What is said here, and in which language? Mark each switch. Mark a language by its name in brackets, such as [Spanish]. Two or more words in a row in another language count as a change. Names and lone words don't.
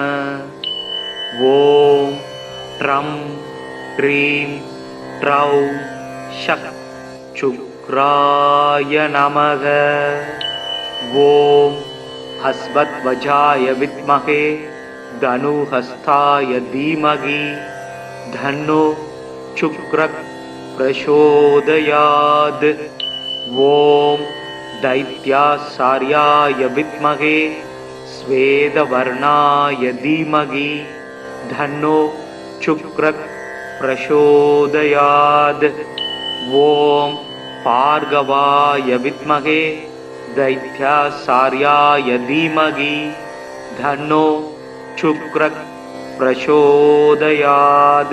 [Sanskrit] ॐ द्रं द्रीं द्रौं सः शुक्राय नमः. ॐ अश्वध्वजाय विद्महे धनुर्हस्ताय धीमहि तन्नो शुक्रः प्रचोदयात्. ஓம் दैत्यासार्याय विद्महे स्वेदवर्णाय धीमहि धन्नो शुक्रः प्रचोदयात्. ॐ भार्गवाय विद्महे दैत्यासार्याय धीमहि धन्नो शुक्रः प्रचोदयात्.